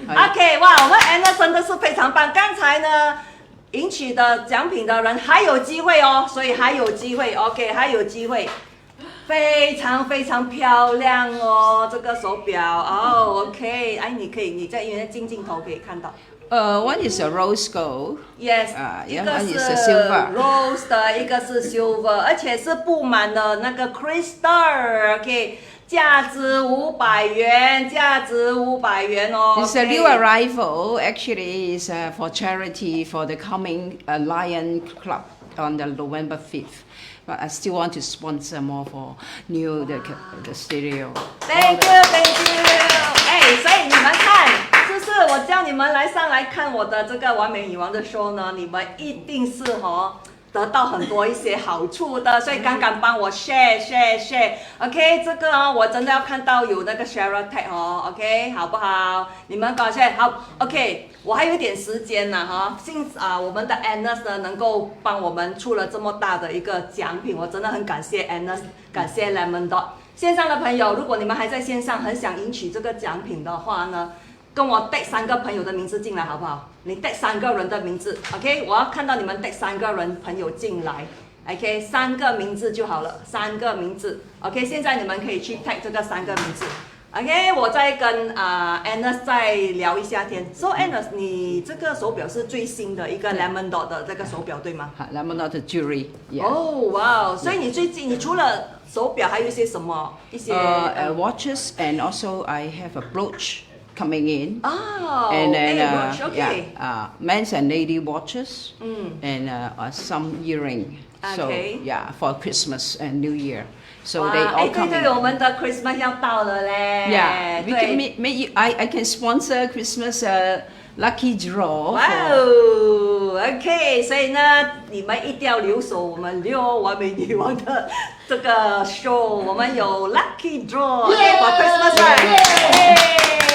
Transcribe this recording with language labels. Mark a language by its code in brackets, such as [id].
[zh] OK， 哇，我们 Anna 真的是非常棒。刚才呢，赢取的奖品的人还有机会哦，所以还有机会 ，OK， 还有机会，非常漂亮哦，这个手表哦 ，OK， 哎，你在因为镜头可以看到。 [en] One is a rose gold. Yes， [zh] 一个 [en] one [zh] 是 [en] is a silver. [zh] rose 的，一个是 silver， 而且是布满了那个 crystal，OK， 价值500元，哦。 [en] It's a new arrival. Actually, is for charity for the coming Lion Club on the November 5th. But I still want to sponsor more for the stereo. Thank you。 [zh] 哎，所以你们看，就是我叫你们上来看我的这个完美女王的 show 呢，你们一定是得到很多一些好处的，所以刚刚帮我 share。OK， 这个我真的要看到有那个 share tag OK， 好不好？你们搞 share 好 OK， 我还有一点时间呢我们的 Anna 呢能够帮我们出了这么大的一个奖品，我真的很感谢 Anna， 感谢 Lemon Dot。线上的朋友，如果你们还在线上很想赢取这个奖品的话呢，跟我带3个朋友的名字进来好不好？你带3个人的名字 ，OK？ 我要看到你们带3个人朋友进来 ，OK？3个名字就好了，3个名字 ，OK？现在你们可以去 tag 这个3个名字 ，OK？ 我再跟Anna 再聊一下天。 So Anna， 你这个手表是最新的一个 Lemon Dot 的这个手表对吗 [en] Lemon Dot jewelry. Yeah. [zh] 哦，哇！所以你最近你除了手表还有一些什么？一些 [en] watches and also I have a brooch coming in. Oh, and then brooch, okay. Men's and lady watches and some earring. Okay. So for Christmas and New Year. So they all come [zh] 对， [en] in. [zh] 我们的 Christmas 要到了嘞。 [en] Yeah, we can make I can sponsor Christmas lucky draw. [zh] 哇哦 ，OK， 所以呢，你们一定要留守我们6完美女王的这个 show， 我们有 lucky draw，OK，for Christmas。